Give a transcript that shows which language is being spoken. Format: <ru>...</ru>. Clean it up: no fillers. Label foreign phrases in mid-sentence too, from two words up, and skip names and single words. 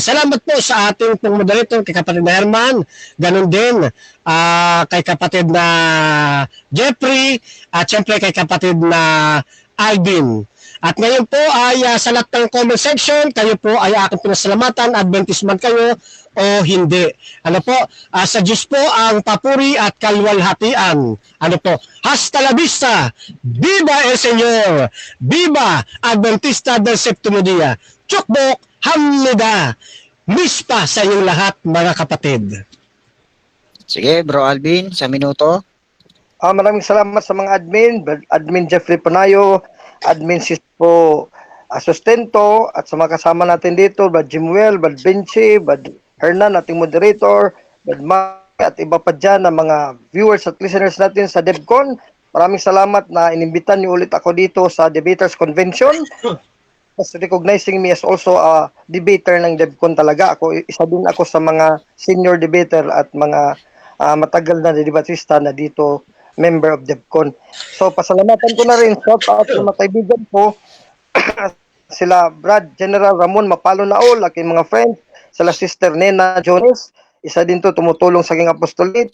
<tl>Salamat po sa ating pong moderator, kay kapatid na Herman, ganun din kay kapatid na Jeffrey, at syempre kay kapatid na Alvin. At ngayon po ay sa lahat ng comment section, kayo po ay aking pinasalamatan, Adventist man kayo o hindi. Ano po, sa Diyos po ang papuri at kalwalhatian. Ano po,</tl> <es>hasta la vista, viva el Señor, viva Adventista del Séptimo Día,</es> <ko>축복합니다,</ko> <tl>mispa sa inyong lahat mga kapatid. Sige, Bro Alvin, 1 minuto. Maraming salamat sa mga admin Jeffrey Panayo, admin Sispo Sustento, at sa mga kasama natin dito, Brad Jimuel, Brad Benchi, Brad Hernan, ating moderator, Brad Mike, at iba pa dyan na mga viewers at listeners natin sa DevCon. Maraming salamat na inimbitan niyo ulit ako dito sa Debaters Convention.</tl> <en>As recognizing me as also a debater ng DevCon talaga.</en> <tl>Isa din ako sa mga senior debater at mga matagal na debatista na dito</tl> <en>member of</en> <tl>DevCon. So, pasalamatan ko na rin</tl> <en>shout out</en> <tl>sa mga kaibigan ko, sila Brad General Ramon Mapalo Naol, aking mga friends, sila Sister Nena Jones, isa din to tumutulong sa aking apostolate.</tl>